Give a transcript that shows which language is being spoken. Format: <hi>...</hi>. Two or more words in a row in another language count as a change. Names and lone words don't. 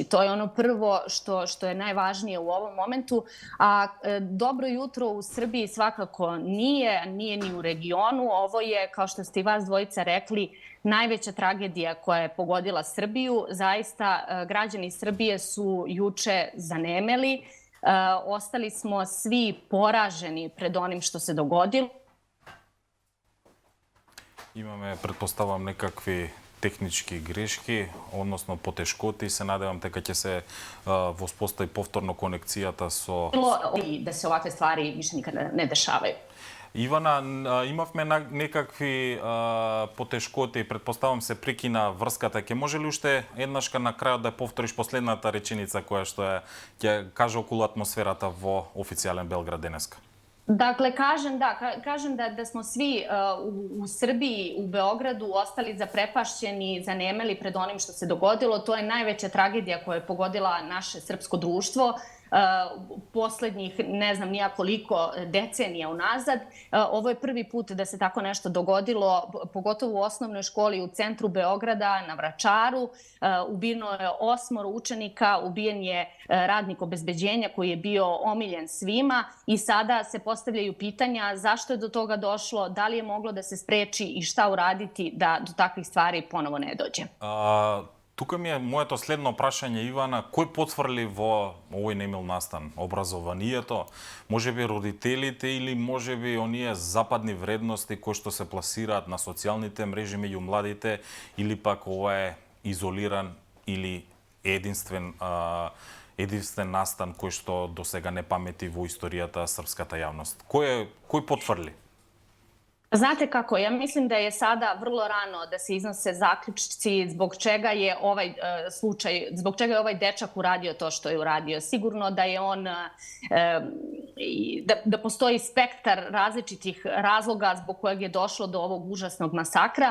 <sr>To je ono prvo što je najvažnije u ovom momentu, a dobro jutro u Srbiji svakako nije ni u regionu. Ovo je, kao što ste i vas dvojica rekli, najveća tragedija koja je pogodila Srbiju. Zaista, građani Srbije su juče zanemeli. Ostali smo svi poraženi pred onim što se dogodilo.</sr> <mk>Имаме, предпоставам, некакви технички грешки, односно потешкоти. Се надевам дека ќе се воспостави повторно конекцијата со...</mk> <sr>I da se ovakve stvari više nikada ne dešavaju.</sr> <mk>Ивана, имавме некакви потешкоти, предпоставам се прекина врската. Ќе може ли уште еднашка на крајот да повториш последната реченица која што е ќе каже околу атмосферата во официјален Белград денеска?</mk> <sr>Dakle, kažem da smo svi u Srbiji, u Beogradu ostali zaprepašćeni, zanemeli pred onim što se dogodilo. To je najveća tragedija koja je pogodila naše srpsko društvo poslednjih ne znam nija koliko decenija unazad. Ovo je prvi put da se tako nešto dogodilo, pogotovo u osnovnoj školi u centru Beograda, na Vračaru. Ubijeno je 8 učenika, ubijen je radnik obezbeđenja koji je bio omiljen svima i sada se postavljaju pitanja zašto je do toga došlo, da li je moglo da se spreči i šta uraditi da do takvih stvari ponovo ne dođe.</sr> <mk>Тука ми е моето следно прашање, Ивана. Кој потврли во овој немил настан? Образованието? Може би родителите или може би оние западни вредности кои што се пласираат на социјалните мрежи меѓу младите, или пак ова е изолиран или единствен настан кој што досега не памети во историјата српската јавност? Кој потврли?</mk> <sr>Znate kako, ja mislim da je sada vrlo rano da se iznose zaključci zbog čega je ovaj slučaj, zbog čega je ovaj dečak uradio to što je uradio. Sigurno da je on, da postoji spektar različitih razloga zbog kojeg je došlo do ovog užasnog masakra.</sr>